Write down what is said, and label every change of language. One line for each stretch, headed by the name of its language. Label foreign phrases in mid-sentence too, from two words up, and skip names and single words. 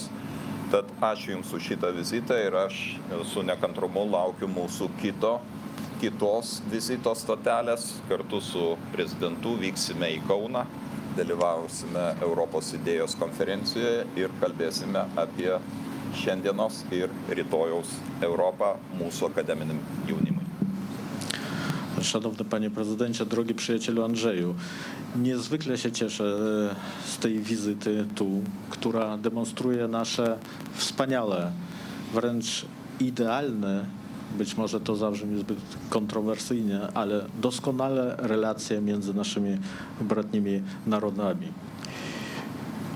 Lithuanian: Tad ačiū Jums už šitą vizitą ir aš su nekantrumu laukiu mūsų kitos vizito stotelės. Kartu su prezidentu vyksime į Kauną, dalyvausime Europos idėjos konferencijoje ir kalbėsime apie šiandienos ir rytojaus Europą mūsų akademiniam jaunimui.
Polish: Szanowny Panie Prezydencie, drogi przyjacielu Andrzeju, niezwykle się cieszę z tej wizyty tu, która demonstruje nasze wspaniale, wręcz idealne, być może to zabrzmi zbyt kontrowersyjnie, ale doskonale relacje między naszymi bratnimi narodami.